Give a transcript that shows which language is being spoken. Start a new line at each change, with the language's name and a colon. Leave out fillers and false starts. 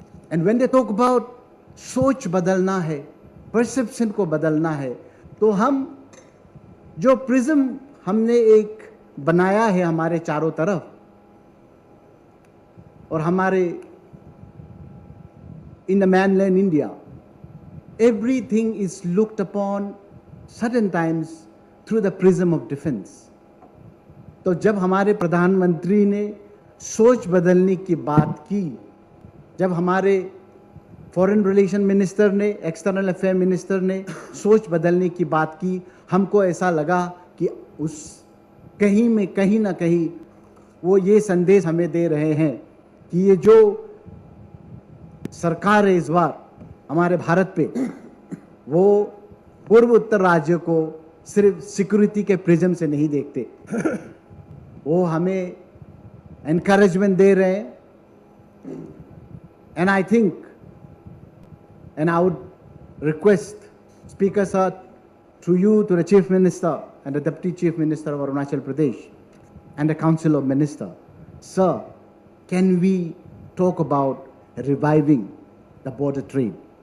English: And when they talk about
Hindi: सोच बदलना है,
English: perception
Hindi: को बदलना है, तो हम जो प्रिज्म हमने एक बनाया है हमारे चारों तरफ, और हमारे
English: in the mainland India, everything is looked upon certain times through the prism of defense.
Hindi: तो जब हमारे प्रधानमंत्री ने सोच बदलने की बात की, जब हमारे फॉरेन रिलेशन मिनिस्टर ने, एक्सटर्नल अफेयर मिनिस्टर ने सोच बदलने की बात की, हमको ऐसा लगा कि उस कहीं में कहीं ना कहीं वो ये संदेश हमें दे रहे हैं कि ये जो सरकार है इस बार हमारे भारत पे, वो पूर्व उत्तर राज्यों को सिर्फ सिक्योरिटी के प्रिज्म से नहीं देखते, वो हमें एनकरेजमेंट दे रहे हैं.
English: And I think, and I would request, Speaker Sir, through you to the Chief Minister and the Deputy Chief Minister of Arunachal Pradesh and the Council of Ministers, sir, can we talk about reviving the border trade.